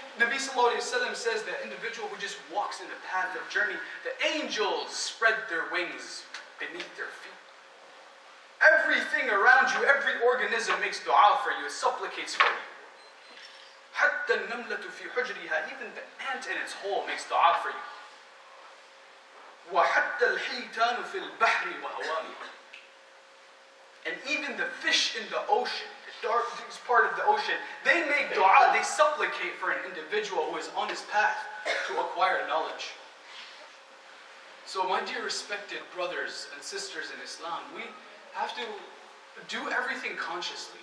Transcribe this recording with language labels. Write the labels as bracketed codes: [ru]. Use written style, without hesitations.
[en] Nabi sallallahu alayhi wa sallam says that individual who just walks in the path of journey, the angels spread their wings beneath their feet. Everything around you, every organism makes dua for you, it supplicates for you. [ar] حتى النملة في حجرها, [en] even the ant in its hole makes dua for you. [ar] وحتى الحيتان في البحر وهوامه. [en] And even the fish in the ocean, the darkest part of the ocean, they make dua, they supplicate for an individual who is on his path to acquire knowledge. So my dear respected brothers and sisters in Islam, we have to do everything consciously.